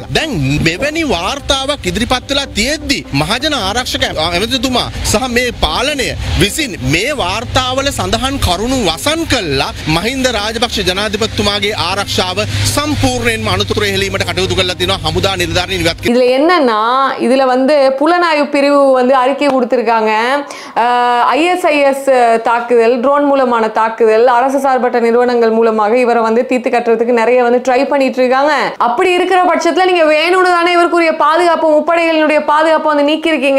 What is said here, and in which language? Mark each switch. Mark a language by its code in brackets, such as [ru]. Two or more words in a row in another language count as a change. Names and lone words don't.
[si] දැන් මෙවැනි වාර්තාවක් ඉදිරිපත් වෙලා තියෙද්දි මහජන ආරක්ෂක ඇමතිතුමා සහ මේ පාලනය විසින් මේ වාර්තාවල සඳහන් කරුණු වසන් කළා මහින්ද රාජපක්ෂ ජනාධිපතිතුමාගේ ආරක්ෂාව සම්පූර්ණයෙන්ම අනුතුර හෙළීමට කටයුතු කළා තියෙනවා. හමුදා නිලධාරීන් ඉවත් [ta] இதுல என்னன்னா, இதுல வந்து புலனாய்வு பிரிவு வந்து அறிக்கை கொடுத்திருக்காங்க. ISIS தாக்குதல், ட்ரோன் மூலமான தாக்குதல், அரசு சார்பற்ற நிறுவனங்கள் மூலமாக இவரை வந்து தீர்த்து கட்டுறதுக்கு நிறைய வந்து ட்ரை பண்ணிட்டு இருக்காங்க. அப்படி இருக்கிற பட்சத்துல நீங்க வேணும்னு தானே இவருக்குரிய பாதுகாப்பு, முப்படைகளினுடைய பாதுகாப்பு வந்து நீக்கி இருக்கீங்க.